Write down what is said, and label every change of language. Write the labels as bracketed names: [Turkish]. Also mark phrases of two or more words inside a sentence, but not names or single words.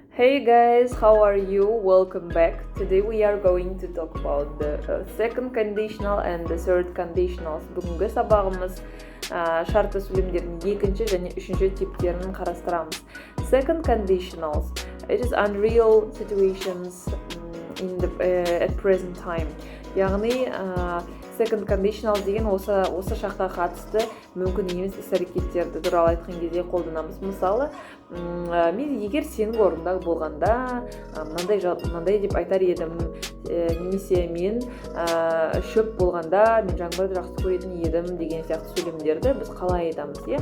[English] Hey guys, how are you? Welcome back. Today we are going to talk about the second conditional and the third conditionals. [Kazakh] Бүгінгі сабағымыз шартты сөйлемдердің екінші және үшінші типтерін қарастырамыз. [English] Second conditionals, it is unreal situations in the at present time. [Kazakh] Яғни [English] second conditional [Kazakh] деген осы шаққа қатысты мүмкін емес іс-әрекеттерді туралы айтқан кезде қолданамыз. Мысалы, мен егер сенің орныңда болғанда мынандай деп айтар едім, немесе мен шөп болғанда мен жаңбырды жақсы көретін едім деген сияқты сөйлемдерді біз қалай айтамыз, иә?